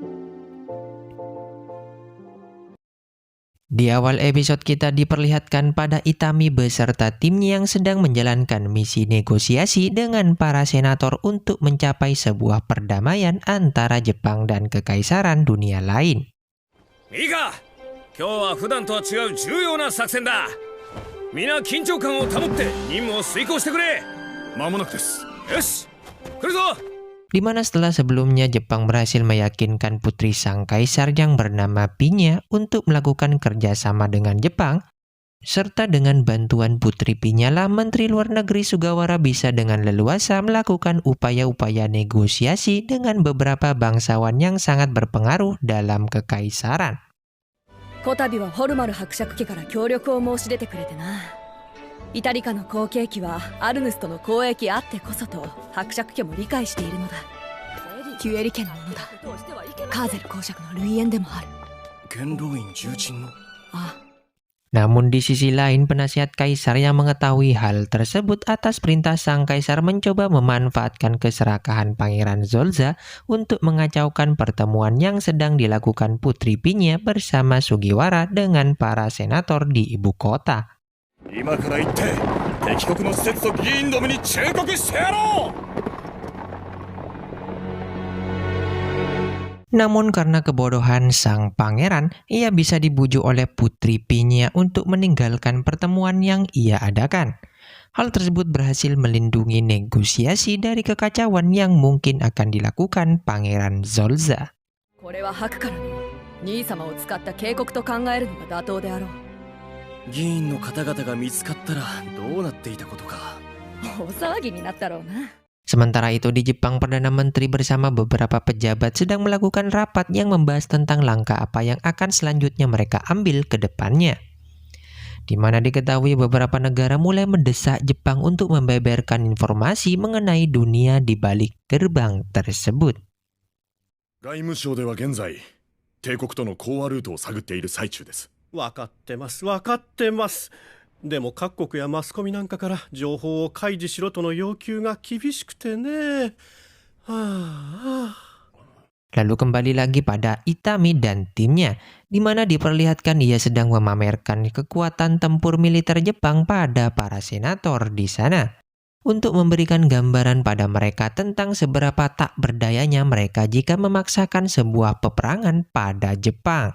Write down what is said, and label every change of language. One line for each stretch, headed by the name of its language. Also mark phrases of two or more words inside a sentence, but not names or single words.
Indonesian: Di awal episode kita diperlihatkan pada Itami beserta timnya yang sedang menjalankan misi negosiasi dengan para senator untuk mencapai sebuah perdamaian antara Jepang dan kekaisaran dunia lain. Mika,
Japanese: 今日は普段とは違う重要な作戦だ。皆緊張感を保って任務を遂行してくれ。間もなくです。よし、来るぞ。
Indonesian: Di mana setelah sebelumnya Jepang berhasil meyakinkan putri sang kaisar yang bernama Pinya untuk melakukan kerjasama dengan Jepang, serta dengan bantuan putri Pinya lah Menteri Luar Negeri Sugawara bisa dengan leluasa melakukan upaya-upaya negosiasi dengan beberapa bangsawan yang sangat berpengaruh dalam kekaisaran.
Japanese: こたびはホルマル伯爵家から協力を申し出てくれてな。イタリカの後継機はアルヌスとの交易あってこそと伯爵家も理解しているのだ。キュエリ家のものだ。カーゼル公爵の類縁でもある。元老院重鎮の。ああ。
Indonesian: Namun di sisi lain, penasihat kaisar yang mengetahui hal tersebut atas perintah sang kaisar mencoba memanfaatkan keserakahan Pangeran Zolza untuk mengacaukan pertemuan yang sedang dilakukan Putri Pinya bersama Sugiwara dengan para senator di ibu kota.
Japanese: 今から行って敵国の使節と議員どもに忠告してやろう。
Indonesian: Namun karena kebodohan sang pangeran, ia bisa dibujuk oleh Putri Pinya untuk meninggalkan pertemuan yang ia adakan. Hal tersebut berhasil melindungi negosiasi dari kekacauan yang mungkin akan dilakukan Pangeran Zolza.
Japanese: これは白からの兄様を使った警告と考えるのが妥当であろう。議員の方々が見つかったらどうなっていたことか。大騒ぎになったろうな。
Indonesian: Sementara itu di Jepang, Perdana Menteri bersama beberapa pejabat sedang melakukan rapat yang membahas tentang langkah apa yang akan selanjutnya mereka ambil ke depannya. Di mana diketahui beberapa negara mulai mendesak Jepang untuk membeberkan informasi mengenai dunia di balik gerbang tersebut.
Japanese: 外務省では現在、帝国との講和ルートを探っている最中です。分かってます分かってます。でも各国やマスコミなんかから情報を開示しろとの要求が厳しくてね。
Indonesian: Lalu kembali lagi pada Itami dan timnya, di mana diperlihatkan ia sedang memamerkan kekuatan tempur militer Jepang pada para senator di sana, untuk memberikan gambaran pada mereka tentang seberapa tak berdayanya mereka jika memaksakan sebuah peperangan pada Jepang.